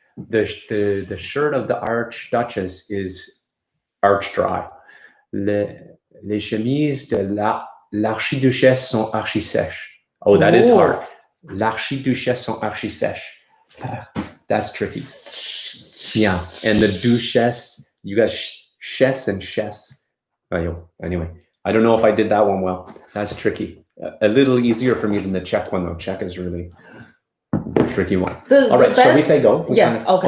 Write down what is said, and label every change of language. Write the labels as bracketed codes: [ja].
[en] The shirt of the archduchess is arch-dry. [fr] Les chemises de l'archiduchesse sont archi-sèches. [en] Oh, that is hard. [fr] L'archiduchesse sont archi-sèches. [en] That's tricky. Yeah, and the duchesse, you got chess and chess. Anyway, I don't know if I did that one well. That's tricky. A little easier for me than the Czech one, though. Czech is really a tricky one. All right, shall we say go? Yes, okay.